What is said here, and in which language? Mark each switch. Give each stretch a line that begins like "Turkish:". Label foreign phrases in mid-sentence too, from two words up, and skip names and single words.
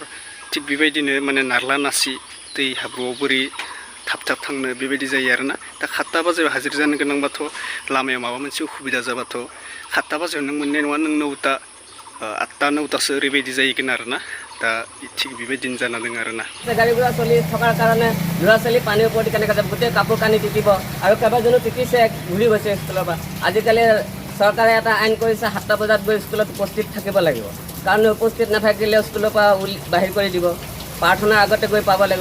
Bodo: थिग बेबायदिनो माने नारला नासि दै हाब्रुआव बोरै थाब थांनो बेबायदि जायो आरोना। दा 7टा बाजियाव हाजिर जानो गोनांबाथ' लामायाव माबा मोनसे उसुबिदा जाबाथ' 7टा बाजियाव नों मोननाय नङा, नों 9टा 8टा 9टासो ओरैबायदि जाहैगोन आरोना। दा थिग बेबायदिनो जाना दङ आरोना।
Assamese: গাড়ী ঘোড়া চলি থকাৰ কাৰণে ল'ৰা ছোৱালী পানীৰ ওপৰতে কেনেকৈ যাব, গোটেই কাপোৰ কানি তিতিব আৰু কেইবাজনো তিতিছে, ঘূৰি গৈছে স্কুলৰ পৰা। আজিকালি চৰকাৰে এটা আইন কৰিছে, 7টা বজাত গৈ স্কুলত উপস্থিত থাকিব লাগিব, কাৰণ উপস্থিত নাথাকিলে স্কুলৰ পৰা বাহিৰ কৰি দিব। প্ৰাৰ্থনাৰ আগতে গৈ পাব লাগিব।